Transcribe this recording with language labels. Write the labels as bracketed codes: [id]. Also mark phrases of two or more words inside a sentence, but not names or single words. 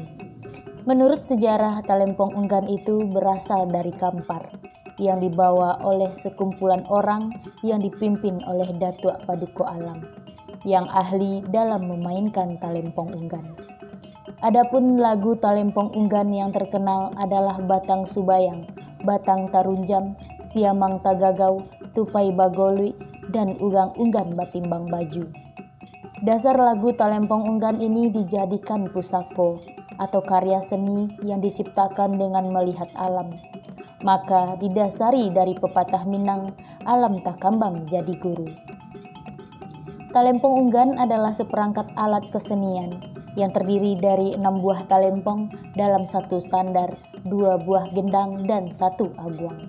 [id] Menurut sejarah, talempong unggan itu berasal dari Kampar, yang dibawa oleh sekumpulan orang yang dipimpin oleh Datuk Paduka Alam, yang ahli dalam memainkan talempong unggan. Adapun lagu talempong unggan yang terkenal adalah Batang Subayang, Batang Tarunjam, Siamang Tagagau, Tupai Bagolui, dan Ugang Unggan Batimbang Baju. Dasar lagu talempong unggan ini dijadikan pusako atau karya seni yang diciptakan dengan melihat alam. Maka didasari dari pepatah Minang, [min] alam tak kambang jadi guru. [id] Talempong unggan adalah seperangkat alat kesenian yang terdiri dari 6 buah talempong dalam satu standar, 2 buah gendang, dan 1 aguang.